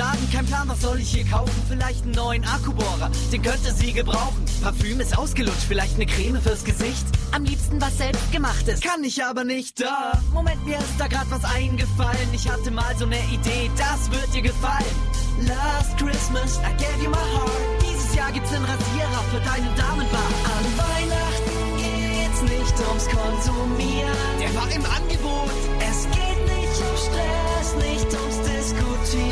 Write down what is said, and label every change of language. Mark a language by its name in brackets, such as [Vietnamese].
[German] Kein Plan, was soll ich hier kaufen? Vielleicht einen neuen Akkubohrer, den könnte sie gebrauchen. Parfüm ist ausgelutscht, vielleicht eine Creme fürs Gesicht. Am liebsten was selbstgemachtes. Kann ich aber nicht, da. Moment, mir ist da gerade was eingefallen. Ich hatte mal so eine Idee, das wird dir gefallen. [English] Last Christmas, I gave you my heart. [German] Dieses Jahr gibt's einen Rasierer für deinen Damenbart. An Weihnachten geht's nicht ums Konsumieren. Der war im Angebot. Es geht nicht um Stress, nicht ums Diskutieren.